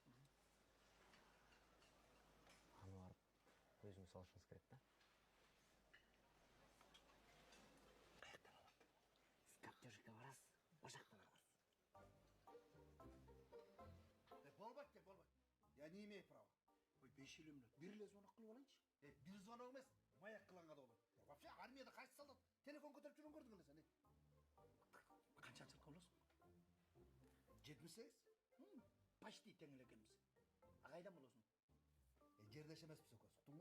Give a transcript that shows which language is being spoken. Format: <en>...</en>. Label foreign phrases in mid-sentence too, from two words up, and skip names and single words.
<ky>Аны барып өзүңүз алышыңыз керек да. Каяктан алат? Сиз каптежикке барасыз, ошактан аласыз. Болбойт, болбойт.</ky> <ru>Я не имею права.</ru> <ky>Ой, 5 минут. Бир эле звонок кылып алайынчы. Бир звонок эмес, маяк кылганга да болот. Вообще армияда кайсы солдат телефон көтөрүп жүргөн көрдүң эле сен? Канчанчылыкка болосуң? 78? Почти тең эле экенбиз. Кайдан болосуң? Жердеш эмеспиз экөөбүз, уктуңбу?</ky>